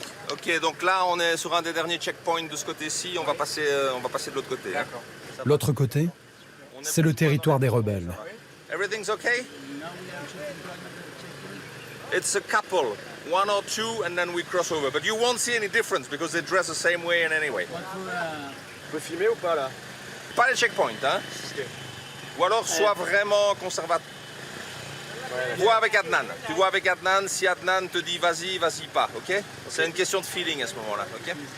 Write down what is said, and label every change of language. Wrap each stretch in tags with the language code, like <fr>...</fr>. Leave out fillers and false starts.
<fr>Ok, donc là on est sur un des derniers checkpoints de ce côté-ci, on va passer de l'autre côté. D'accord. L'autre côté, c'est le territoire des rebelles.</fr> <en>Everything's okay? It's a couple, one or two, and then we cross over. But you won't see any difference because they dress the same way and anyway.</en> <fr>On peut filmer ou pas là? Pas les checkpoints, hein? Ou alors sois vraiment conservateur. Vois avec Adnan. Tu vois avec Adnan, si Adnan te dit vas-y, vas-y pas, ok? C'est une question de feeling à ce moment-là, ok?</fr>